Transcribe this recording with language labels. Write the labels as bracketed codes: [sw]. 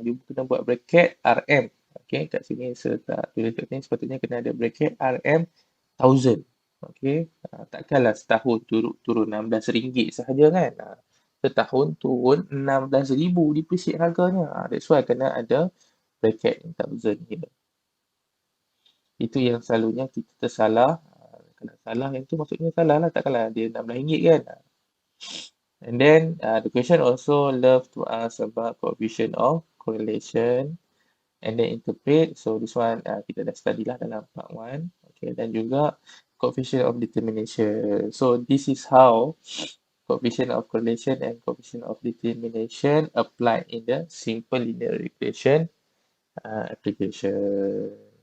[ms] You kena buat bracket RM. Okay, kat sini saya tak tulis kat sini. Sepatutnya kena ada bracket RM 1000. Okay, takkanlah setahun turun RM16 sahaja kan. Setahun turun 16,000 depreciate harganya. [en] That's why [ms] kena ada [en] bracket 1000 here. [ms] Itu yang selalunya kita tersalah. Kalau salah yang tu maksudnya salah lah. Takkanlah dia RM16 kan. [en] And then the question also love to ask about coefficient of correlation and then interpret. [ms] So this one kita dah study lah dalam part 1. Okay, dan juga coefficient of determination. [en] So this is how coefficient of correlation and coefficient of determination applied in the simple linear regression application.